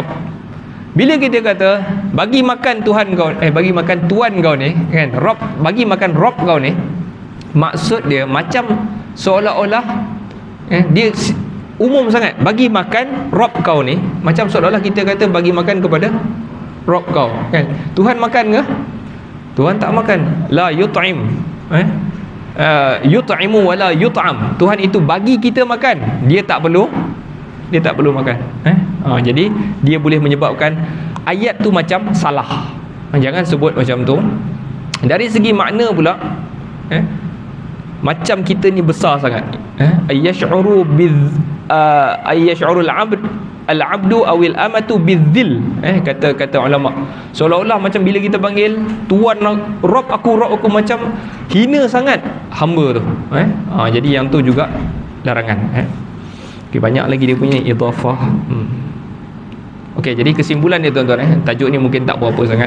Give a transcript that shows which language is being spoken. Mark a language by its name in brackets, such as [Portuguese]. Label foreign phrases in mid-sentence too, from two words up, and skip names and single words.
[Malay] Bila kita kata bagi makan Tuhan kau, bagi makan tuan kau ni kan, Rabb, bagi makan Rabb kau ni, maksud dia macam seolah-olah dia umum sangat. Bagi makan Rabb kau ni, macam seolah-olah kita kata bagi makan kepada Rabb kau kan. Tuhan makan ke? Tuhan tak makan. [Arabic] لا يطعم، يطعم ولا يطعم. [Malay] Tuhan itu bagi kita makan, dia tak perlu makan. Jadi dia boleh menyebabkan ayat tu macam salah. Jangan sebut macam tu. Dari segi makna pula, macam kita ni besar sangat. [Arabic] أيشعر العبد أو الأمة بالذل. [Malay] Kata ulama, seolah-olah macam bila kita panggil tuan Rabb aku macam hina sangat hamba tu. Jadi yang tu juga larangan. Okay, banyak lagi dia punya idhafah. Okey, jadi kesimpulan dia tuan-tuan, tajuk ni mungkin tak berapa sangat.